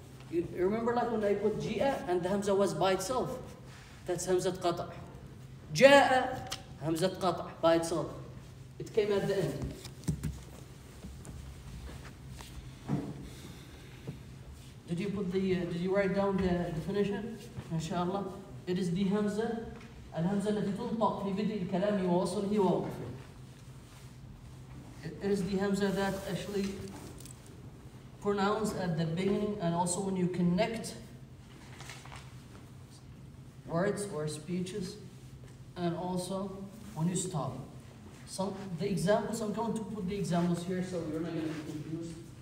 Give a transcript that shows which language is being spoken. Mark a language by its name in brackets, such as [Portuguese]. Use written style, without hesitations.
[English] You remember like when I put Ji'a and the hamza was by itself? That's Hamzat Qat'. Ja'a, Hamzat Qat' by itself. It came at the end. Did you write down the definition? [Arabic] Inshallah. [English] It is the Hamza, [Arabic] الهمزة التي تنطق في بدء الكلام ووصله ووقفه. [English] It is the Hamza that actually pronounced at the beginning and also when you connect words or speeches, and also when you stop. The examples, I'm going to put the examples here so you're not going to be confused.